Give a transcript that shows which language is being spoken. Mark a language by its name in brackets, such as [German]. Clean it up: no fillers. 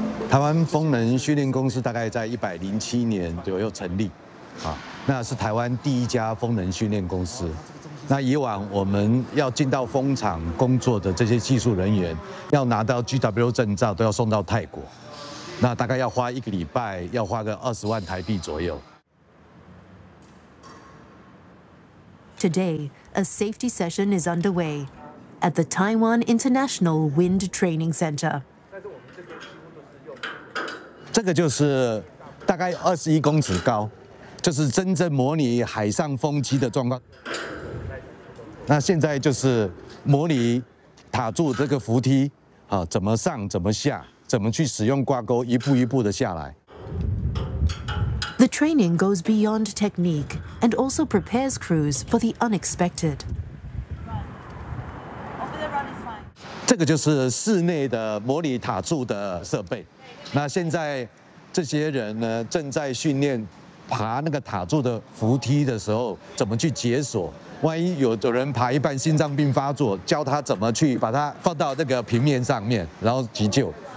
[Chinese] Taiwan 风能训练公司大概在107年左右成立，那是台湾第一家风能训练公司。那以往我们要进到风场工作的这些技术人员，要拿到 GW 证照，都要送到泰国。那大概要花一个礼拜，要花个20万台币左右。 [English] Today, a safety session is underway. at the Taiwan International Wind Training Center. [Chinese] 这个就是大概21公尺高，就是真正模拟海上风机的状况。那现在就是模拟塔柱这个扶梯，啊，怎么上，怎么下，怎么去使用挂钩，一步一步的下来。 [English] The training goes beyond technique and also prepares crews for the unexpected. [Chinese] 这个就是室内的模拟塔柱的设备。那现在这些人呢，正在训练爬那个塔柱的扶梯的时候，怎么去解锁？万一有的人爬一半心脏病发作，教他怎么去把它放到那个平面上面，然后急救。